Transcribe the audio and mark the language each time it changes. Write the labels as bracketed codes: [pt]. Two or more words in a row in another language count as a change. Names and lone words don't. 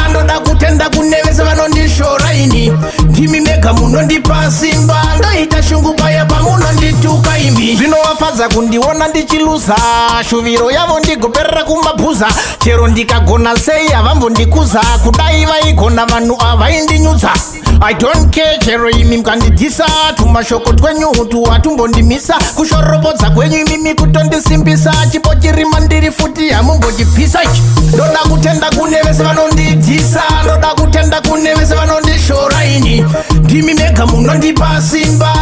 [sn] Ndoda kutenda kune vese vanondishora ini. Ndimi mega munondipa simba. Ndoita shungu paya pamunondituka imi. Zvinovafadza kundiona ndichiluza. Shuviro yavo ndigoperera kumabhuza. Chero ndikagona sei havambondikuza. Kudai vaigona vanhu havaindinyudza. [en] I don't care [sn] chero imi mukandidhisa. Tumashoko twenyu hutu hatumbondimisa. Kushoropodza kwenyu imimi kutondisimbisa. Chipo chiri mandiri futi hamumbochipisa ichi. Ndoda kutenda kune vese vanondidhisa. Ndoda kutenda kune vese vanondishora ini. Ndimi mega munondipa simba.